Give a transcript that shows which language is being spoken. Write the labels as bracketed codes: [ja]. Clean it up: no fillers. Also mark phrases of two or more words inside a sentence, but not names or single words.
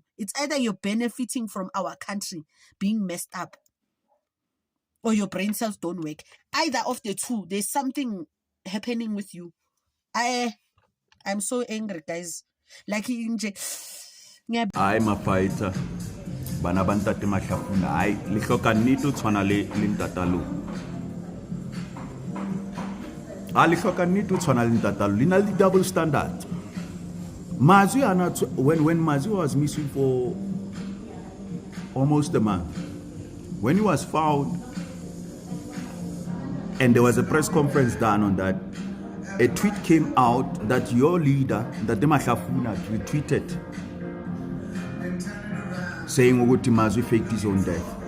[en] It's either you're benefiting from our country being messed up, or your brain cells don't work. Either of the two, there's something happening with you. I'm so angry, guys. Like, I'm a fighter. [st] Bana bantate mahlafuna. Ai le hloka nnete o tshwana le ntatalo. Le hloka nnete o tshwana le ntatalo. Lina le [en] double standard. Mazwi ana when Mazwi was missing for almost a month. When he was found and there was a press conference done on that, a tweet came out that your leader, that Mahlafuna, retweeted, saying Uguti Mazwi faked his own death.